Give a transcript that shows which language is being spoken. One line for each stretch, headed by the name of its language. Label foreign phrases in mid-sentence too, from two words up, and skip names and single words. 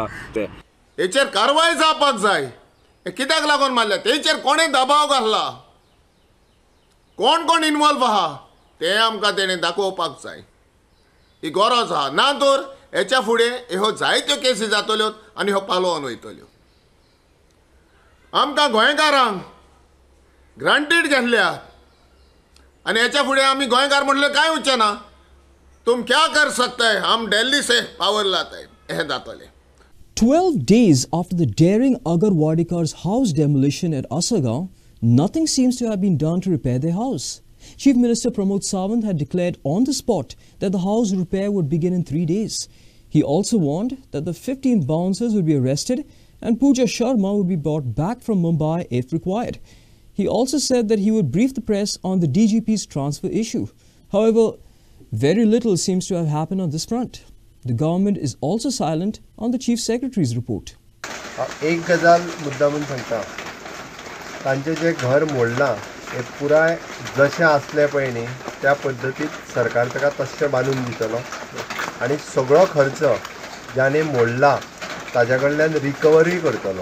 Konkani: हेचेर कारवाय जावपाक जाय. हे कित्याक लागून मारले, तेचेर कोणें दबाव घातला, कोण इन्वॉल्व आहा ते आमकां तेणें दाखोवपाक जाय. ही गरज आहा, ना तर हेच्या फुडें ह्यो जायत्यो केसी जातल्यो आनी ह्यो पालोवन वयतल्यो. आमकां गोंयकारांक ग्रांटेड घेतल्या आनी हेच्या फुडें आमी गोंयकार म्हणलें कांय उरचें ना.
Hindi: तुम क्या कर सकते हैं, हम दिल्ली से पावर लाते हैं,
Konkani: हें जातलें.
English: 12 days after the daring Agarwadikar's house demolition at Asagaon, nothing seems to have been done to repair their house. Chief Minister Pramod Sawant had declared on the spot that the house repair would begin in 3 days. He also warned that the 15 bouncers would be arrested and Pooja Sharma would be brought back from Mumbai if required. He also said that he would brief the press on the DGP's transfer issue. However, very little seems to have happened on this front. The government is also silent on the Chief Secretary's report.
Konkani: एक गजाल मुद्दामून सांगता, तांचे जे घर मोडलां हे पुराय जशें आसलें पळय न्ही त्या पद्दतीत सरकार ताका तशें बांदून दितलो आनी सगळो खर्च ज्याने मोडला ताज्या कडल्यान रिकवरी करतलो.